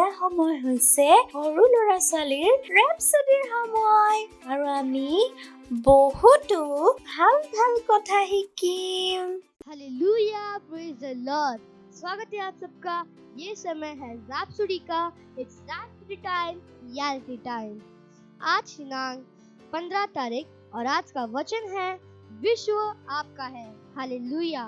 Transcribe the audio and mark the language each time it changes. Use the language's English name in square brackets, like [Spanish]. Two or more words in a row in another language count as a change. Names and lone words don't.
[Assamese] সময় হৈছে সৰু ল'ৰা ছোৱালীৰ ৰেপচডিৰ সময় আৰু আমি বহুতো ভাল ভাল কথা শিকিম। [Hindi] हालेलुया, [English] praise the Lord. [Hindi] स्वागत है आप सबका। ये समय है रैप्सोडी का। [English] it's rhapsody time, reality time. [Hindi] आज दिनांक 15 तारीख और आज का वचन है विश्व आपका है। हालेलुया।